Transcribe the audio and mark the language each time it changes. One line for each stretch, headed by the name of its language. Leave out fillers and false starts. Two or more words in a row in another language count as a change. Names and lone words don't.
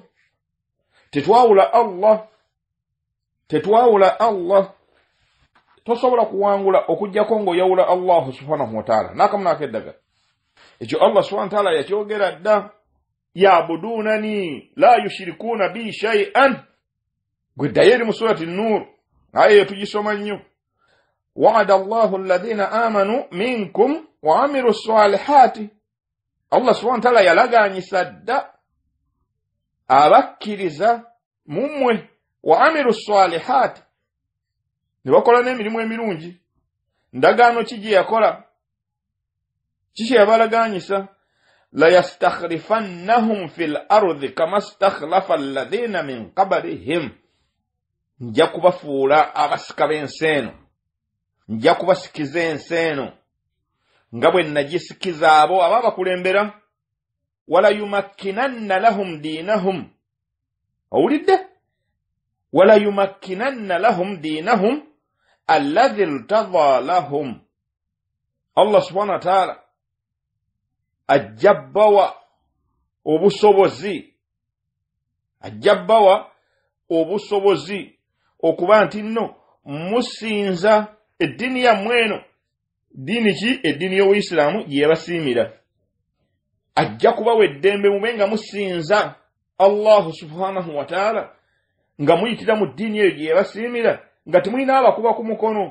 Ganda: Tetwawula Allah, tosobola kuwangula okujjako ng'oyawula
Arabic: الله سبحانه وتعالى.
Ganda: N'akamu n'akeddagala ekyo
Arabic: الله سبحانه وتعالى
Ganda: yakyogera dda,
Arabic: يعبدونني لا يشركون بي شيئا.
Ganda: Gwe ddayo eri mu surati Nur, aya eyo tugisoma nnyo.
Arabic: وعد الله الذين آمنوا منكم وعملوا الصالحات. الله سبحانه وتعالى
Ganda: yalagaanyisa dda abakkiriza mummwe
Arabic: وعملوا الصالحات,
Ganda: ne bakola n'emirimu emirungi. Ndagaano ki gye yakola? Kiki yabalagaanyisa?
Arabic: ليستخلفنهم في الأرض كما استخلف الذين من قبلهم.
Ganda: Nja kubafuula abasika b'ensi eno, nja kubasikiza ensi eno nga bwe nagisikiza abo ababakulembera.
Arabic: وليمكنن لهم دينهم. Owulidde? وليمكنن لهم دينهم الذي ارتضى لهم. الله سبحانه وتعالى
Ganda: ajjabbawa obusobozi okuba nti nno musinza eddiini yammwe eno. Ddiini ki? Eddiini y'Obuyisiraamu gye yabasiimira. Ajja kubawa eddembe mube nga musinza
Arabic: الله سبحانه وتعالى
Ganda: nga muyitira mu ddiini eyo gye yabasiimira nga temulina abakuba ku mukono.